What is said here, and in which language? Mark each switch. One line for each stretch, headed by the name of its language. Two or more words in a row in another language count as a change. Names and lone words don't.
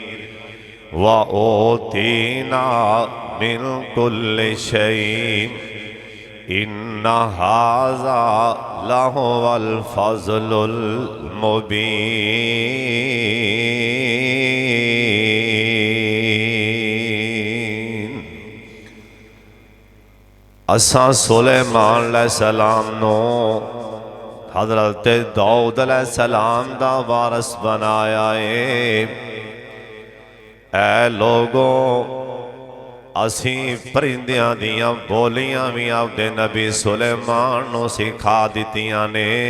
Arabic: وأوتينا من كل شيء إن هذا لهو الفضل المبين।
Punjabi: ਅਸਾਂ ਸੁਲੇਮਾਨ ਅਲੈਹਿੱਸਲਾਮ ਨੂੰ ਹਜ਼ਰਤ ਦਾਊਦ ਅਲੈਹਿੱਸਲਾਮ ਦਾ ਵਾਰਸ ਬਣਾਇਆ ਹੈ। ਐ ਲੋਕੋ, ਅਸੀਂ ਪਰਿੰਦਿਆਂ ਦੀਆਂ ਬੋਲੀਆਂ ਭੀ ਆਪਦੇ ਨਬੀ ਸੁਲੇਮਾਨ ਨੂੰ ਸਿਖਾ ਦਿੱਤੀਆਂ ਨੇ।